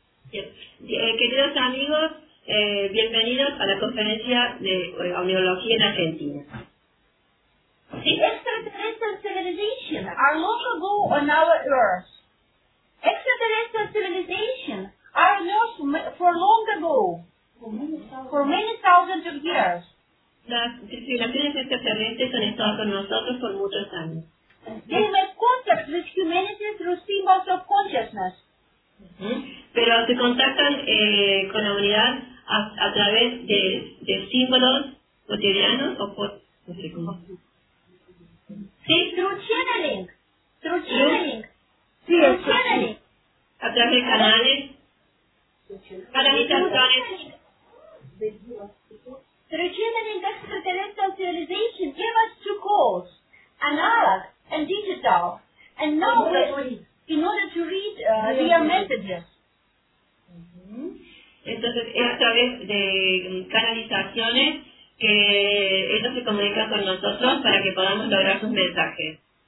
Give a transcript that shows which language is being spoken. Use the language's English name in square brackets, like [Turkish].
[Spanish] Queridos amigos, bienvenidos a la conferencia de Oniología en Argentina. [English] The extraterrestrial civilization are long ago on our Earth. Extraterrestrial civilization are lost for long ago, for many thousands of years. [Spanish] Las civilizaciones extraterrestres han estado con nosotros por muchos años. [English] They made contact with humanity through symbols of consciousness. [Spanish] Pero se contactan con la humanidad a través de símbolos cotidianos o por... No sé cómo. [English] Sí. Through channeling. [Spanish] Sí, [English] through channeling. [Spanish] A través de canales. Canalizaciones. [English] Through channeling extraterrestrial civilization gave us 2 calls, analog and digital. And now in order to read their messages. [Spanish] Entonces, es a través de canalizaciones que ellos se comunican con nosotros para que podamos lograr sus mensajes.